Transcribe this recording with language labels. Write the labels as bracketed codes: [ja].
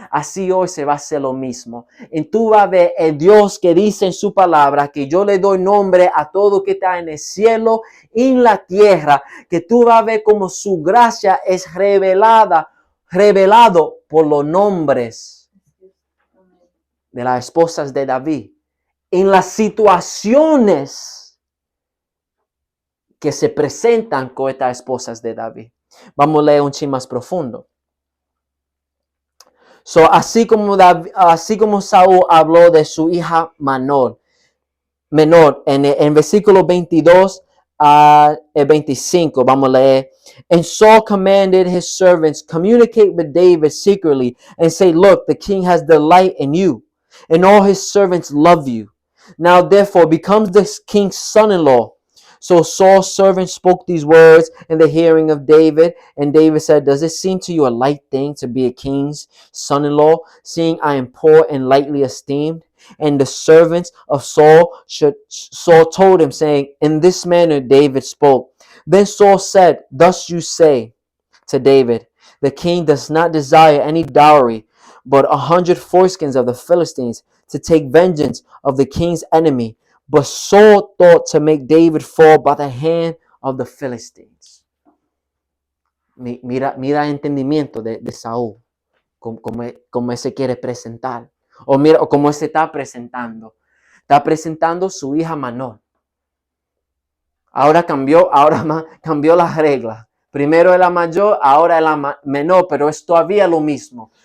[es] Así hoy se va a hacer lo mismo. Y tú vas a ver el Dios que dice en su palabra que yo le doy nombre a todo que está en el cielo y en la tierra, que tú vas a ver como su gracia es revelado por los nombres de las esposas de David, en las situaciones que se presentan con estas esposas de David. Vamos a leer un chin más profundo. Así como Saúl habló de su hija menor en versículo 22 al 25, vamos a leer. [en] And Saul commanded his servants, "Communicate with David secretly and say, look, the king has delight in you, and all his servants love you. Now therefore becomes the king's son-in-law." So Saul's servant spoke these words in the hearing of David, and David said, "Does it seem to you a light thing to be a king's son-in-law, seeing I am poor and lightly esteemed?" And the servants of Saul told him, saying, "In this manner David spoke." Then Saul said, thus you say to David, the king does not desire any dowry, but 100 foreskins of the Philistines to take vengeance of the king's enemy. But Saul thought to make David fall by the hand of the Philistines. [es] Mira el entendimiento de Saúl, como se quiere presentar. O mira cómo se está presentando. Está presentando su hija menor. Ahora cambió las reglas. Primero era mayor, ahora era menor, pero es todavía lo mismo.